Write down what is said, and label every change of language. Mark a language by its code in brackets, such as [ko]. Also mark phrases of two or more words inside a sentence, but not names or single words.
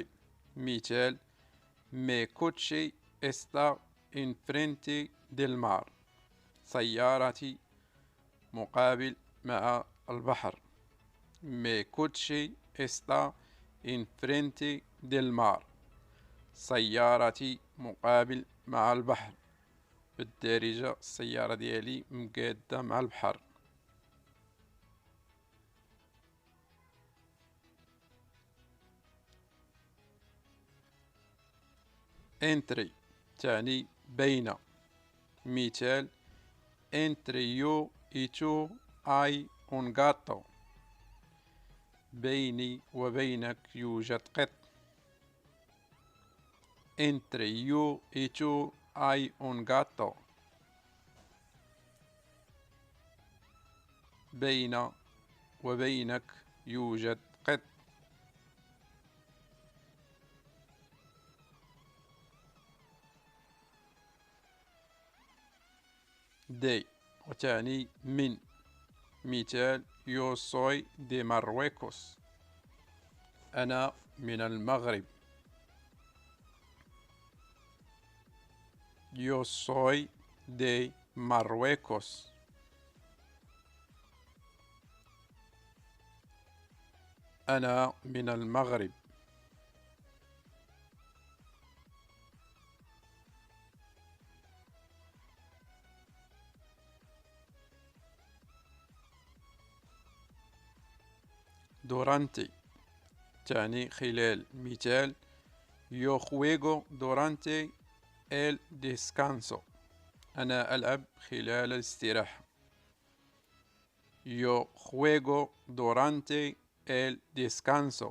[ar] مثال: [es] mi coche está enfrente del mar. [ar] سيارتي مقابل مع البحر. [es] mi coche está enfrente del mar. [ar] سيارتي مقابل مع البحر. بالدارجة السيارة ديالي مقادة مع البحر. entry تعني بين. مثال: [es] entre yo y tú hay un gato. [ar] بيني وبينك يوجد قط. [es] entre yo y tú hay un gato. [ar] بين وبينك يوجد قط. de وتعني من. مثال: [es] yo soy de Marruecos. [ar] أنا من المغرب. [es] yo soy de Marruecos. [ar] أنا من المغرب. durante تعني خلال. مثال: [es] yo juego durante el descanso. [ar] أنا ألعب خلال الاستراحة. [es] yo juego durante el descanso.